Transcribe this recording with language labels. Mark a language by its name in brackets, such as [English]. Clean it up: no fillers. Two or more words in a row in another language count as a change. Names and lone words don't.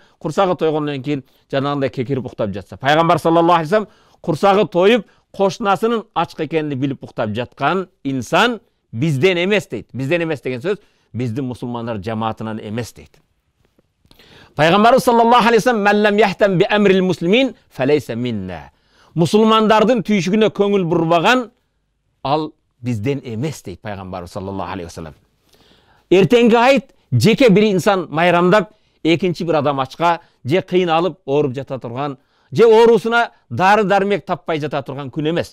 [Kyrgyz] Курсагы тойгондон кийин жанагындай кекирип уктап жатса, Пайгамбар [Arabic] صلى الله عليه وسلم [Kyrgyz] курсагы тоюп кошунасынын ачка экенин билип уктап жаткан инсан бизден эмес дейт. Бизден эмес деген сөз биздин мусулмандар жамаатынан эмес дейт. [Arabic] Пайгамбарыбыз صلى الله عليه وسلم «من لم يهتم بأمر المسلمين فليس منا». [Kyrgyz] Мусулмандардын түйшүгүнө көңүл бурбаган ал бизден эмес дейт Пайгамбарыбыз [Arabic] صلى الله عليه وسلم. [Kyrgyz] Эртеңки айт жеке бир инсан майрамдап, экинчи бир адам ачка же кыйналып ооруп жата турган, же оорусуна дары дармек таппай жата турган күн эмес.